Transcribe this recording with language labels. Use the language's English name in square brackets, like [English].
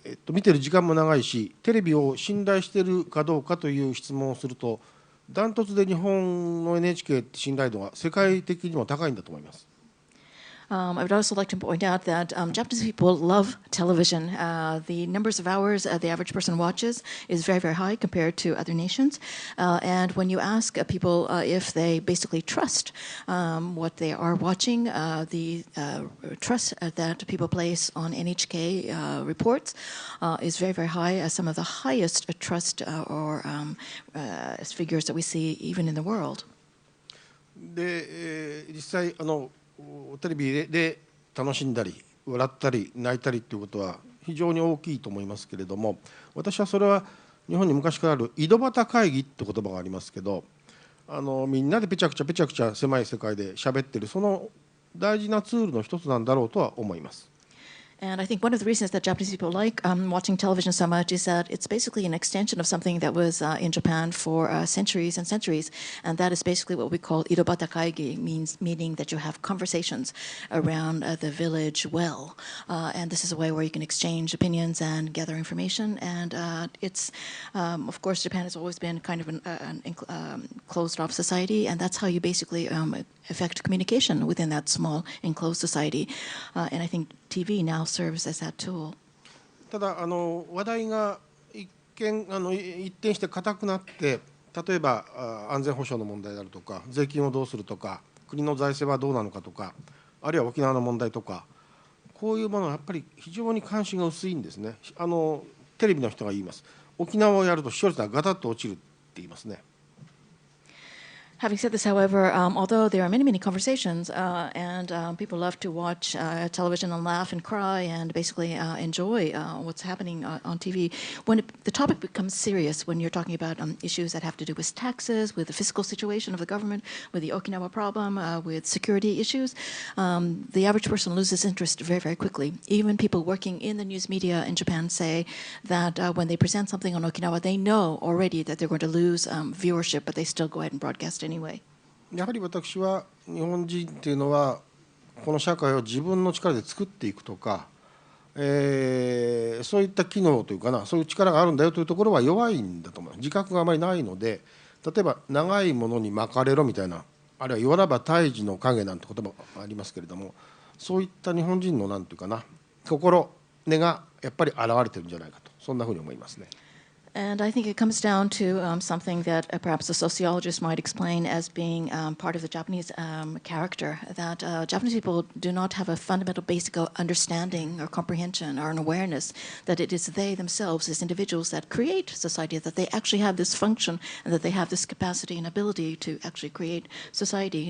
[Japanese] 見てる時間も長いし、テレビを信頼しているかどうかという質問をすると、ダントツで日本の NHK って信頼度が世界的にも高いんだと思います。 [English] I would also like to point out that Japanese people love television. The numbers of hours the average person watches is very, very high compared to other nations. And when you ask people if they basically trust what they are watching, the trust that people place on NHK reports is very, very high, some of the highest trust or figures that we see even in the world. [Japanese] で、実際テレビで楽しんだり笑ったり泣いたりということは非常に大きいと思いますけれども、私はそれは日本に昔からある井戸端会議って言葉がありますけど、みんなでぺちゃくちゃ狭い世界で喋ってる、その大事なツールの一つなんだろうとは思います。 [English] And I think one of the reasons that Japanese people like watching television so much is that it's basically an extension of something that was in Japan for centuries and centuries, and that is basically what we call irobata kaigi, meaning that you have conversations around the village well, and this is a way where you can exchange opinions and gather information. And it's, of course, Japan has always been kind of an closed-off society, and that's how you basically affect communication within that small enclosed society. And I think TV now serves as that tool. [Japanese] ただ話題が一転して硬くなって、例えば安全保障の問題であるとか、税金をどうするとか、国の財政はどうなのかとか、あるいは沖縄の問題とか、こういうものはやっぱり非常に関心が薄いんですね。テレビの人が言います。沖縄をやると視聴率がガタッと落ちるって言いますね。 [English] Having said this, however, although there are many, many conversations and people love to watch television and laugh and cry and basically enjoy what's happening on TV, when the topic becomes serious, when you're talking about issues that have to do with taxes, with the fiscal situation of the government, with the Okinawa problem, with security issues, the average person loses interest very, very quickly. Even people working in the news media in Japan say that when they present something on Okinawa, they know already that they're going to lose viewership, but they still go ahead and broadcast anyway. [Japanese] やはり私は日本人っていうのはこの社会を自分の力で作っていくとか、そういった機能というかな、そういう力があるんだよというところは弱いんだと思います。自覚があまりないので、例えば長いものに巻かれろみたいな、あるいはよらば胎児の影なんて言葉がありますけれども、そういった日本人のなんていうかな、心根がやっぱり現れてるんじゃないかと、そんなふうに思いますね。 [English] And I think it comes down to something that perhaps a sociologist might explain as being part of the Japanese character, that Japanese people do not have a fundamental basic understanding or comprehension or an awareness that it is they themselves as individuals that create society, that they actually have this function and that they have this capacity and ability to actually create society.